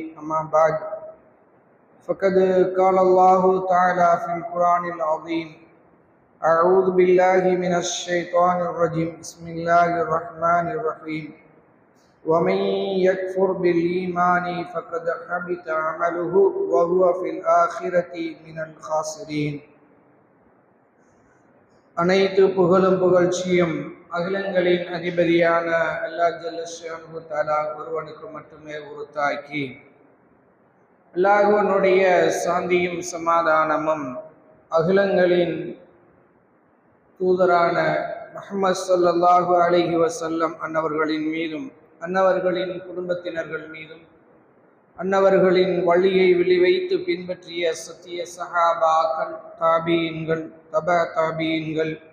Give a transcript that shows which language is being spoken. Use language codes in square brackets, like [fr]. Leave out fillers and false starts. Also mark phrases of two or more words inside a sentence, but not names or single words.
[ar] أما بعد، فقد قال الله تعالى في القرآن العظيم: أعوذ بالله من الشيطان الرجيم. بسم الله الرحمن الرحيم. ومن يكفر بالإيمان فقد حبط عمله وهو في الآخرة من الخاسرين. [ta] அனைத்து புகழும் புகழ்ச்சியும் அகிலங்களின் அதிபதியான [ar] الله جل شأنه [ta] தஆலா ஒருவனுக்கு மட்டுமே உரித்தாக்கி, அல்லாஹ்வுடைய சாந்தியும் சமாதானமும் அகிலங்களின் தூதரான முஹம்மது [ar] صلى الله عليه وسلم [ta] அன்னவர்களின் மீதும், அன்னவர்களின் குடும்பத்தினர்கள் மீதும், அன்னவர்களின் வழியை விழிவைத்து பின்பற்றிய சத்திய சஹாபாக்கள், தாபீன்கள், தபா தாபீன்கள்,